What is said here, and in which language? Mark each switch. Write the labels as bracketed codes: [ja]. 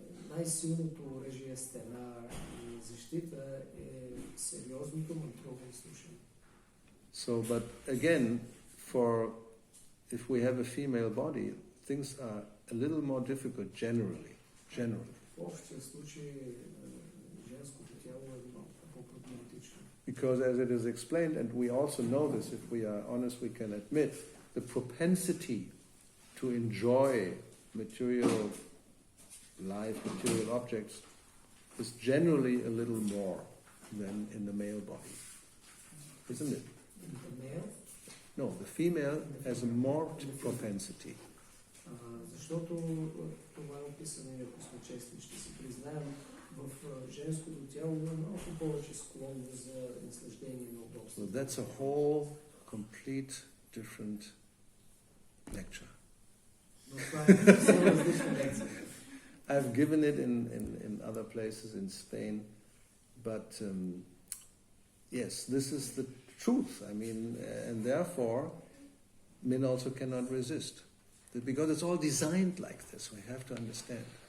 [bg] Най-силното оръжие, стена и защита е сериозното мантруване слушане. [en] So, but again, if we have a female body, things are a little more difficult generally. [bg] В общия случай женското тяло е много по-проблематично. [en] Because as it is explained, and we also know this, if we are honest, we can admit, the propensity to enjoy material life, material objects, is generally a little more than in the male body. Isn't it? The male? No, the female has a more propensity. [bg] Защото това е описано, и ако сме честни, ще си признаем, в женското тяло има малко повече склонност за наслаждение на удобство. [en] So that's a whole complete different lecture. [bg] Но това е съвсем различна лекция. [en] I've given it in other places in Spain, but yes, this is the truth. I mean, and therefore, men also cannot resist. Because it's all designed like this, we have to understand.